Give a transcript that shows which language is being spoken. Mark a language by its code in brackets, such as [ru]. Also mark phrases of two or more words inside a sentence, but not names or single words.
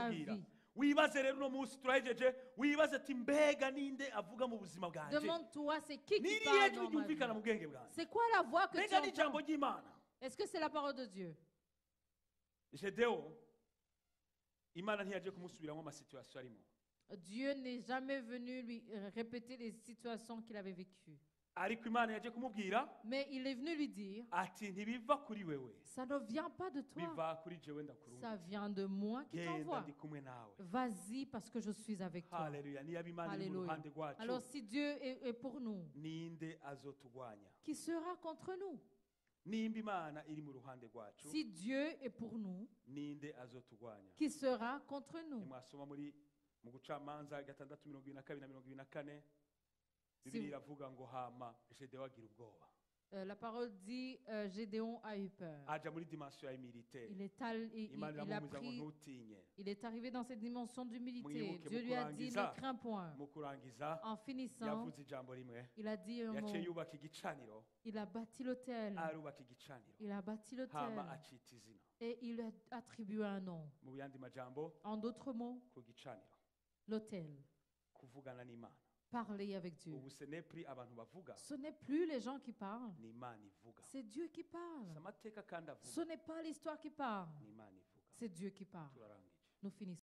[fr] ta [rn] kubwira [fr] vie. [rn] wibaze rero uno munsi turahejeje wibaze ati mbega ninde avuga mu buzima bwanje [fr] Demande-toi, c'est qui [rn] nirihe [fr] parle [rn] jwi [fr] dans ma [rn] ryumvikana mu [fr] vie? [rn] bwenge bwanjye [fr] C'est quoi la voix que tu [rn] mbega n'ijambo [fr] entends? [rn] ry'imana [fr] Est-ce que c'est la parole de Dieu? [rn] gedewo imana ntiyaje kumusubiramo amasituwasiyo arimo [fr] Dieu n'est jamais venu lui répéter les situations qu'il avait vécues. [rn] ariko imana yaje kumubwira [fr] Mais il est venu lui dire, [rn] ati ntibiva kuri wewe [fr] ça ne vient pas de toi, [rn] biva kuri jewe ndakurunga [fr] ça vient de moi qui [rn] genda [fr] t'envoie. [rn] ndi kumwe nawe [fr] Vas-y parce que je suis avec toi. [rn] haleluya niba imana iri mu [fr] Alléluia. [rn] ruhande rwacu [fr] Alors si Dieu est pour nous, [rn] ninde azotugwanya [fr] qui sera contre nous? [rn] nimba imana iri mu ruhande rwacu [fr] Si Dieu est pour nous, [rn] ninde azotugwanya [fr] qui sera contre nous? [rn] nimwasoma mu gucamanza 6:22-24 [fr] Si [rn] bibiri [fr] vous- [rn] iravuga ngo hama gedewo agira ubwoba [fr] La parole dit, Gédéon a eu peur. [rn] aja muri dimensiyo ya militaire [fr] Il est, [rn] imana [fr] il a [rn] iramubuza ngo [fr] pris, [rn] ntutinye [fr] il est arrivé dans cette dimension d'humilité. [rn] Mwibuke [fr] Dieu lui a dit, [rn] mukurangiza. [fr] ne crains point. [rn] mu kurangiza [fr] En finissant, [rn] yavuze ijambo rimwe [fr] il a dit un mot. [rn] yaciye yubaka igicaniro [fr] Il a bâti l'autel. [rn] arubaka igicaniro [fr] Il a bâti [rn] hama [fr] l'autel. [rn] acita izina [fr] Et il a attribué un nom. [rn] mu yandi majambo [fr] En d'autres mots, [rn] ku gicaniro [fr] l'autel. [rn] kuvugana n'imana [fr] Parler avec Dieu. [rn] ubu [fr] ce n'est plus [rn] abantu bavuga [fr] Ce n'est plus les gens qui parlent. [rn] ni imana ivuga [fr] C'est Dieu qui parle. [rn] si amateka kandi [fr] Ce [rn] avuga [fr] n'est pas l'histoire qui parle. [rn] ni imana ivuga [fr] C'est Dieu qui parle. [rn] turarangije [fr] Nous finissons.